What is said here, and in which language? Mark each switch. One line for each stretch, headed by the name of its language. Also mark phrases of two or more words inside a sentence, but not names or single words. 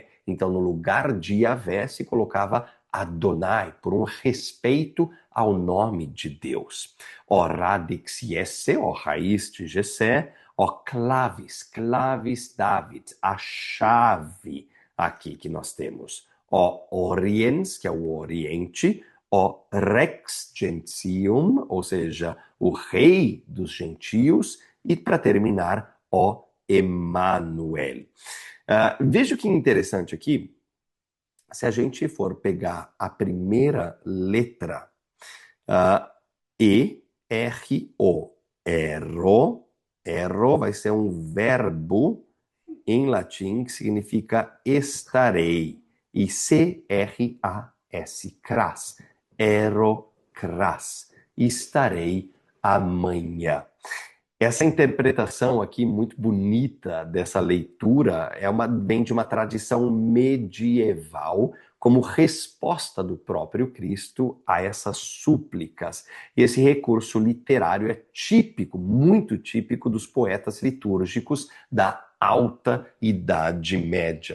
Portuguese: Então, no lugar de Yahvé, se colocava Adonai, por um respeito ao nome de Deus.
Latin: Ó radix Jesse,
Portuguese: ó raiz de Jessé,
Latin: ó clavis, clavis David,
Portuguese: a chave aqui que nós temos.
Latin: Ó oriens,
Portuguese: que é o Oriente,
Latin: ó rex gentium,
Portuguese: ou seja, o rei dos gentios, e para terminar, ó Emmanuel. Veja que interessante aqui, se a gente for pegar a primeira letra, E-R-O, erro vai ser um verbo em latim que significa estarei. E C-R-A-S,
Latin: cras, ero cras,
Portuguese: estarei amanhã. Essa interpretação aqui muito bonita dessa leitura vem de uma tradição medieval como resposta do próprio Cristo a essas súplicas. E esse recurso literário é típico, muito típico dos poetas litúrgicos da Alta Idade Média.